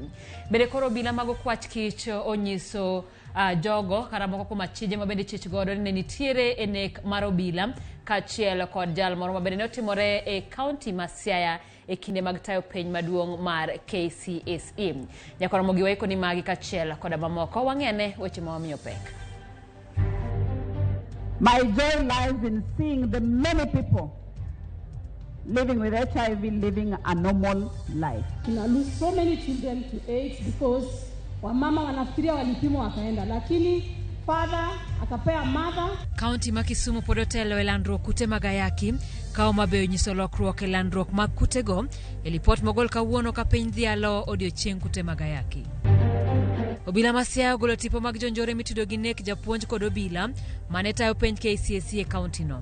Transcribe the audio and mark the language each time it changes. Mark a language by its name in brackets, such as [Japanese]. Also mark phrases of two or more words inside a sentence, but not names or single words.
[Luo (Kenya and Tanzania)] Bende koro obila mag okwach kich onyiso jogo kata moko kuom achije ma bende chich godo ne nitiere e nek mar obila kaachiel kod jal moro ma bende ne otimore e county ma Siaya e kinde mag tayo penj maduong' mar KCSE. Nyaka Ramogi waiko ni magi kaachiel koda mamoko wang'ene weche ma wamiyo pek. [English] My joy lies in seeing the many people living with HIV living a normal life. [Swahili] Tuna [English] lose so many children to AIDS because [Swahili] wamama wanafikiria walipimwa wakaenda, lakini father akapea mother. [Luo (Kenya and Tanzania)] County ma Kisumu pod otelo e landruok kute mag ayaki ka Homa Bay onyiso lokruok e landruok mag kutego e lipot mogol kawuono ka piny dhialo odiochieng' kute mag ayaki. Obila ma Siaya ogolo tipo mag jonjore mitudo gi nek japuonj kod obila mane tayo penj KCSE e county no.